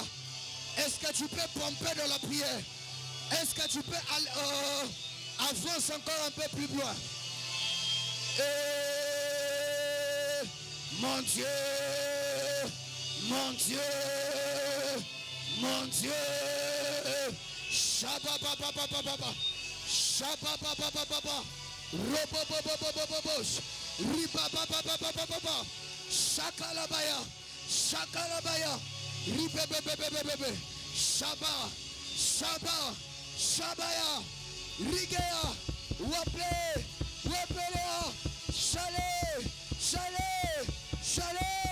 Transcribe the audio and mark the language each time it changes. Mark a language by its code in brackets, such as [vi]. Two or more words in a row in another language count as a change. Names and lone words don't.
[fr] Est-ce que tu peux pomper dans la prière? Est-ce que tu peux avancer encore un peu plus loin? Mon Dieu, mon Dieu, mon Dieu. Shababababababa, shabababababa, robobobobobobobosh, ribabababababa, shakalabaya, shakalabaya, ribebebebebebe, shaba, shaba, shabaya, rigea, waple, wapelea, shale, shale, shale.